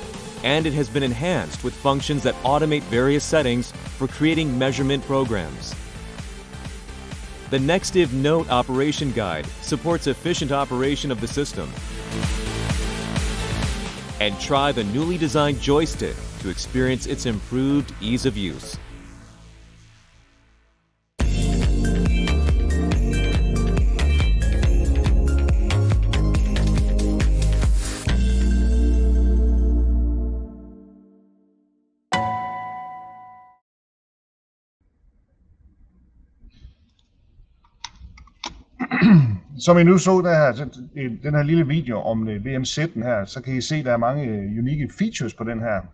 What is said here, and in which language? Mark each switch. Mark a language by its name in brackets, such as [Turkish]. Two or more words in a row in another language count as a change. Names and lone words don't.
[English] And it has been enhanced with functions that automate various settings for creating measurement programs. The Nextiv Note Operation Guide supports efficient operation of the system. And try the newly designed joystick to experience its improved ease of use. [Danish] Som I nu så den her lille video om VMZ'en her, så kan I se, at der er mange unikke features på den her.